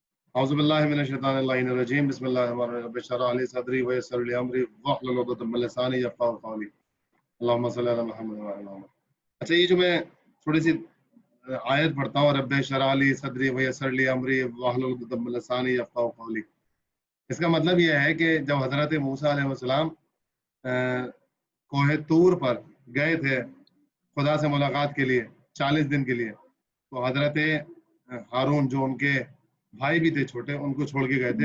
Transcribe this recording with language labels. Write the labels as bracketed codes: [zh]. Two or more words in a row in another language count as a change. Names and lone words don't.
[ar] أعوذ بالله من الشيطان الرجيم بسم الله الرحمن الرحيم رب اشرح لي صدري ويسر لي أمري واحلل عقدة من لساني يفقهوا قولي اللهم صل على محمد وعلى محمد. [hi] अच्छा, ये जो मैं थोड़ी सी आयत पढ़ता हूँ, [ar] رب اشرح لي صدري ويسر لي أمري واحلل عقدة من لساني يفقهوا قولي, [hi] इसका मतलब यह है कि जब हज़रत मूसा अलैहिस्सलाम कोहे तूर पर गए थे खुदा से मुलाकात के लिए 40 दिन के लिए, तो हज़रत हारून जो उनके भाई भी थे छोटे, उनको छोड़ के गए थे